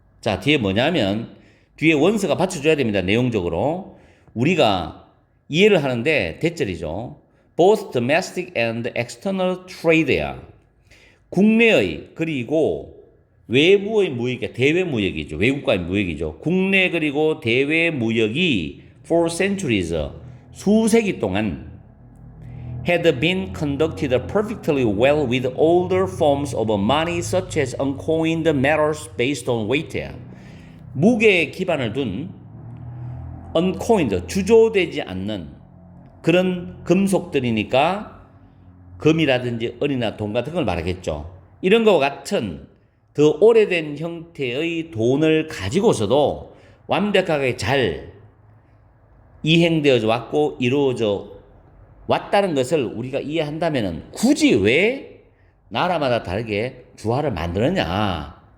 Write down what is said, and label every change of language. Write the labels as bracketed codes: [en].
[ko] 자, 뒤에 뭐냐면 뒤에 원서가 받쳐줘야 됩니다. 내용적으로. 우리가 이해를 하는데 대절이죠. [en] Both domestic and external trade야. [ko] 국내의 그리고 외부의 무역이 대외 무역이죠. 외국과의 무역이죠. 국내 그리고 대외 무역이 [en] for centuries [ko] 수세기 동안 [en] had been conducted perfectly well with older forms of money such as uncoined metals based on weight. [ko] 무게에 기반을 둔 uncoined 주조되지 않는 그런 금속들이니까 금이라든지 은이나 돈 같은 걸 말하겠죠. 이런 것과 같은 더 오래된 형태의 돈을 가지고서도 완벽하게 잘 이행되어져 왔고 이루어져 왔다는 것을 우리가 이해한다면 굳이 왜 나라마다 다르게 주화를 만드느냐.